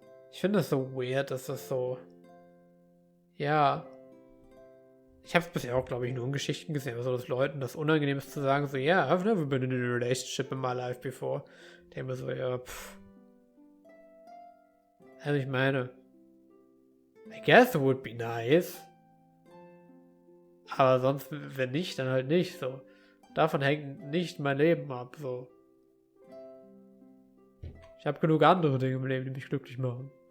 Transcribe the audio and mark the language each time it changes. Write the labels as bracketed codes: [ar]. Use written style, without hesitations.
[de] Ich finde das so weird, dass das so... Ja. Ich habe es bisher auch, glaube ich, nur in Geschichten gesehen, aber so, dass Leuten das unangenehm ist zu sagen, so, [en] yeah, I've never been in a relationship in my life before. [de] Ich denke mir so, ja, pff. Also ich meine, [en] I guess it would be nice. [de] Aber sonst, wenn nicht, dann halt nicht, so. Davon hängt nicht mein Leben ab, so. Ich habe genug andere Dinge im Leben, die mich glücklich machen.